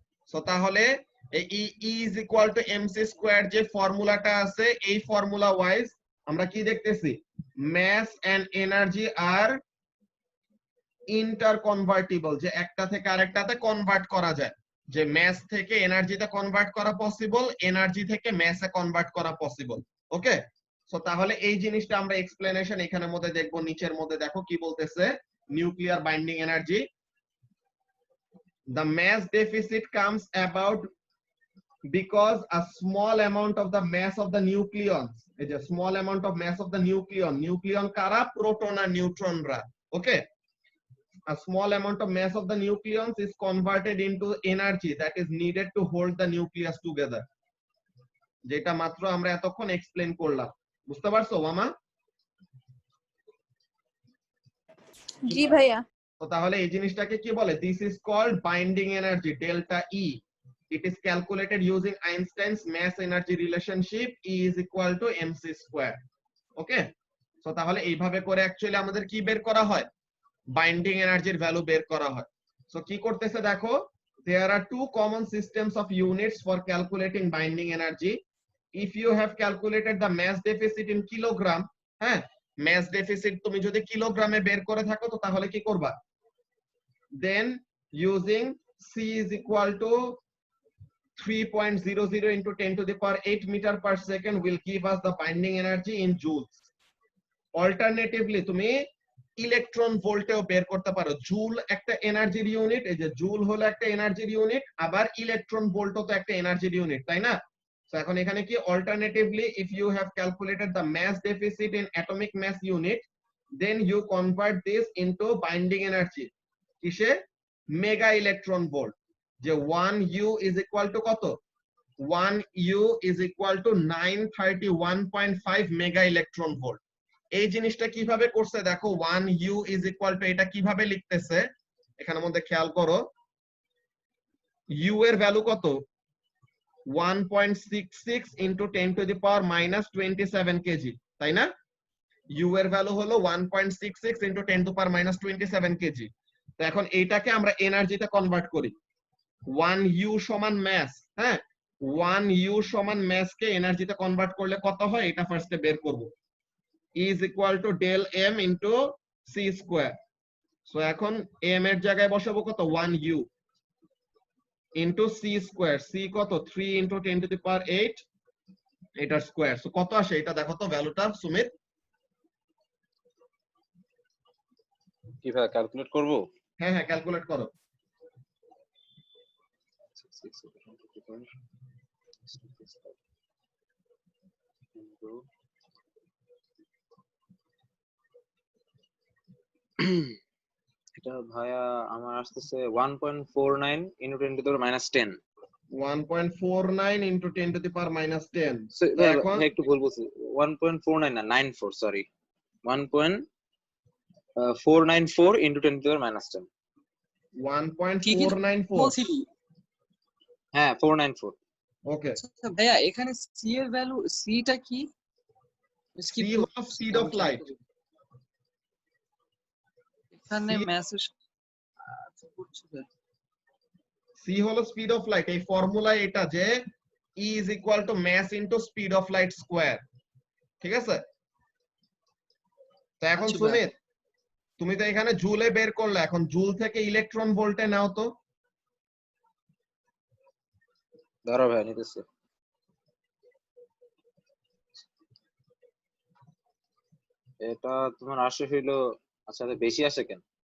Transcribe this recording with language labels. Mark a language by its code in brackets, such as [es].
[bn] So তাহলে এই [en] E is equal to mc square [bn] যে ফর্মুলাটা আছে, এই ফর্মুলা ওয়াইজ আমরা কি দেখতেছি, [en] mass and energy are interconvertible, [bn] যে একটা থেকে আরেকটাতে কনভার্ট করা যায়, যে ম্যাস থেকে এনার্জিতে কনভার্ট করা পসিবল, এনার্জি থেকে ম্যাসে কনভার্ট করা পসিবল। ওকে, সো তাহলে এই জিনিসটা আমরা এক্সপ্লেনেশন এখানের মধ্যে দেখবো। নিচের মধ্যে দেখো কি বলতেছে, [en] nuclear binding energy, the mass deficit comes about because a small amount of the mass of the nucleons, এই যে small amount of mass of the nucleon [bn] কারা, proton আর নিউট্রনরা। [en] okay, a small amount of mass of the nucleons is converted into energy that is needed to hold the nucleus together, [bn] যেটা মাত্র আমরা এতক্ষণ explain করলাম। বুঝতে পারছো মামা? জি ভাইয়া। তো তাহলে এই জিনিসটাকে কি বলে, [en] this is called binding energy, [bn] delta E. [en] It is calculated using Einstein's mass energy relationship, E is equal to mc square। [bn] ওকে, তো তাহলে এইভাবে করে অ্যাকচুয়ালি আমাদের কি বের করা হয়, বাইন্ডিং এনার্জির ভ্যালু বের করা হয়। সো কি করতেছে দেখো, [en] there are two common systems of units for calculating binding energy. If you have calculated the mass deficit in kilogram, হ্যাঁ, mass deficit [bn] তুমি যদি কিলোগ্রামে বের করে থাকো তো তাহলে কি করবা, [en] then using C is equal to 3.00 into 10 to the power 8 meter per second will give us the binding energy in joules. [bn] Alternatively তুমি ইলেকট্রন ভোল্টেও বের করতে পারো। জুল একটা এনার্জির ইউনিট, এই যে জুল হলো একটা এনার্জির ইউনিট, আবার ইলেকট্রন ভোল্টও তো একটা এনার্জির ইউনিট, তাই না? তো এখন এখানে কি, [en] Alternatively if you have calculated the mass deficit in atomic mass unit, then you convert this into binding energy কিসে, mega electron volt, যে 1 u is equal to কত, 1 u is equal to 931.5 mega electron volt. [bn] এই জিনিসটা কিভাবে করছে দেখো, [en] 1 u is equal to, [bn] এটা কিভাবে লিখতেছে এখানের মধ্যে খেয়াল করো, ইউ এর ভ্যালু কত, 1.66 into 10 to the power minus 27 KG, তাই না? ইউ এর ভ্যালু হলো 1.66 into 10 two power minus 27 KG. তো এখন এইটাকে আমরা এনার্জিতে কনভার্ট করি, 1 ইউ সমান ম্যাস, হ্যাঁ, 1 ইউ সমান ম্যাস কে এনার্জিতে কনভার্ট করলে কত হয়, এটা ফার্স্টে বের করব। [en] E is equal to del m into c square. So [bn] এখন m এর জায়গায় বসাবো কত, [en] 1 u into c square, c কত, 3 into 10 to the power 8 [bn] এটার স্কয়ার। সো কত আসে এটা দেখো তো ভ্যালুটা সুমিত। কিভাবে ক্যালকুলেট করব? হ্যাঁ হ্যাঁ ক্যালকুলেট করো। এটা ভাইয়া আমার আসতেছে 1.49 into 10 to the power minus 10। [en] 1.49 into 10 to the power minus 10। [bn] এখন একটু ভুল বলছি, 1.49 না 94, sorry, 1.494 into 10 to the power minus 10। 1.494, হ্যাঁ 494। ওকে। আচ্ছা ভাইয়া এখানে সি এর ভ্যালু, সিটা কি? c হলো স্পিড অফ লাইট। এখানে C- মেসেজ c হলো স্পিড অফ লাইট। এই ফর্মুলা এটা যে [en] E is equal to mass into speed of light square, [bn] ঠিক আছে? তো এখন আচ্ছা, সুমিত তুমি তো এখানে জুলে বের করলে, এখন জুল থেকে ইলেকট্রন ভোল্টে নাও তো। ধরো ভাই নিতেছে। এটা তোমার আসে হইলো, আচ্ছা এটা বেশি আসে কেন?